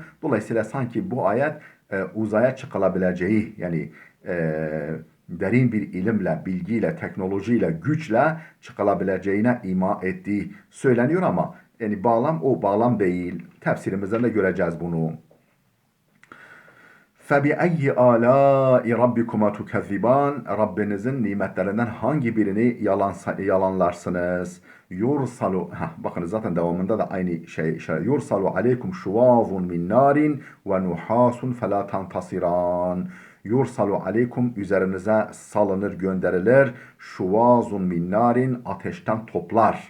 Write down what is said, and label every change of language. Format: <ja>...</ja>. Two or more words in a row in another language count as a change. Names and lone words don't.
<tr>Dolayısıyla sanki bu ayet uzaya çıkılabileceği yani derin bir ilimle, bilgiyle, teknolojiyle, güçle çıkılabileceğine ima ettiği söyleniyor ama yani bağlam o bağlam değil. Tefsirimizden de göreceğiz bunu.</tr> <ar>فَبِأَيِّ آلَاءِ رَبِّكُمَا تُكَذِّبَانِ</ar> <tr>Rabbinizin nimetlerinden hangi birini yalanlarsınız?</tr> <ar>يُرْسَلُ</ar> <tr>bakınız zaten devamında da aynı şey</tr> <ar>يُرْسَلُ عَلَيْكُمَا شُوَاظٌ مِنْ نَارٍ وَنُحَاسٌ فَلَا تَنْتَصِرَانِ. يُرْسَلُ عَلَيْكُمَا</ar> <tr>üzerinize salınır gönderilir</tr> <ar>شُوَاظٌ مِنْ نَارٍ</ar> <tr>ateşten toplar.</tr>